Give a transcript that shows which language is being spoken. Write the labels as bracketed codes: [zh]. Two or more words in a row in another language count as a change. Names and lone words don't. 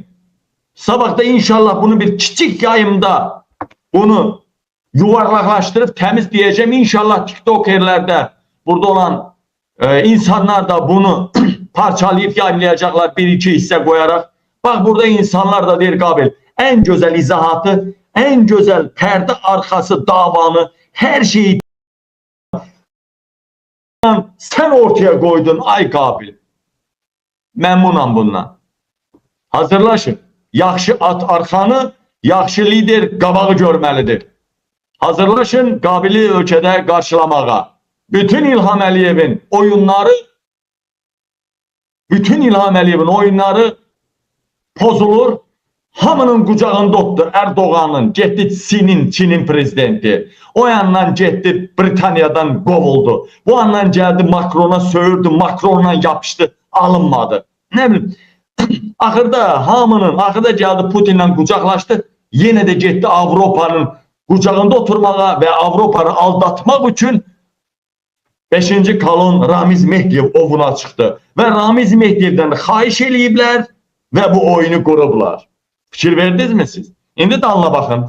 [az] Sabah da inşallah bunu bir kiçik yayımda bunu yuvarlaqlaşdırıb təmiz deyəcəm. İnşallah TikTokerlərdə burada olan insanlar da bunu parçalayıb yayınlayacaqlar, bir-iki hissə qoyaraq. Bak burada insanlar da deyir Qabil, [tr] en güzel izahatı, en güzel perde arkası davanı, her şeyi sen ortaya koydun ay Qabil. [az] Məmnunam bundan. Hazırlaşın. Yaxşı at arxanı, yaxşı lider qabağı görməlidir. Hazırlaşın Qabili ölkədə qarşılamağa. Bütün İlham Əliyevin oyunları pozulur. Hamının qucağında otdu Erdoğan'ın, getdi Çinin prezidenti. O yandan getdi Britaniyadan qovuldu. [tr] Bu yandan geldi Macron'a söyürdü, Macron'la yapıştı, alınmadı. Ne bileyim, axırda geldi Putin'le qucaqlaştı. [az] Yenə də getdi Avropanın qucağında oturmağa ve Avropanı aldatmaq üçün 5. kolon Ramiz Mehdiyev ovuna çıxdı. Ve Ramiz Mehdiyev'den xahiş eləyiblər ve bu oyunu qurublar. Fikir verdiniz mi siz? İndi dalına baxın.